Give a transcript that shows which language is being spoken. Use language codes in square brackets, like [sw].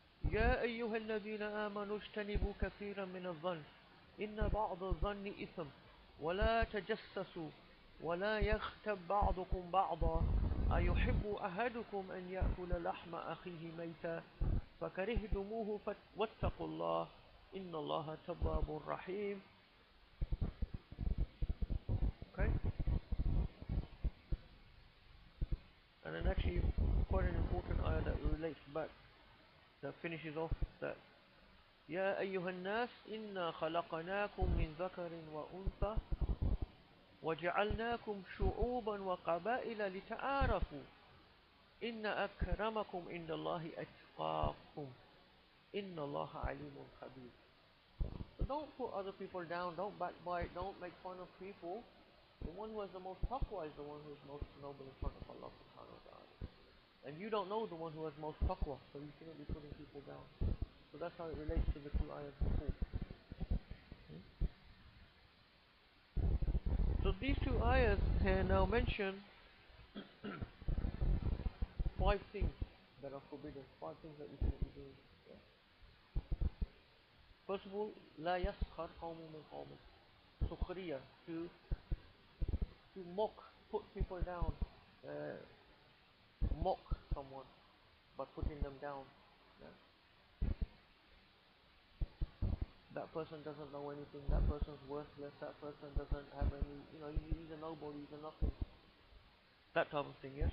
[ar] يا أيها الذين آمنوا اجتنبوا كثيرا من الظن إن بعض الظن إثم ولا تجسسوا ولا يغتب بعضكم بعضا أيحب أحدكم أن يأكل لحم أخيه ميتا فكرهتموه واتقوا الله إن الله تواب رحيم. [en] Okay, and then actually quite an important ayah that relates back, that finishes off that. [ar] يا أيها الناس إنا خلقناكم من ذكر وأنثى وجعلناكم شعوبا وقبائل لتعارفوا إن أكرمكم عند الله أتقاكم إن الله عليم خبير. [en] So don't put other people down, don't backbite, don't make fun of people. The one who has the most taqwa is the one who is most noble in front of Allah subhanahu wa ta'ala. And you don't know the one who has most taqwa, so you shouldn't be putting people down. So that's how it relates to the two ayahs before. So these two ayahs here now mention 5 things that are forbidden, 5 things that we shouldn't be doing. Yeah. First of all, [ar] لا يسخر قوم من قوم. [en] Sukhriya, to mock, put people down, mock someone by putting them down. Yeah. That person doesn't know anything, that person's worthless, that person doesn't have any, he's a nobody, he's a nothing. That type of thing, yeah.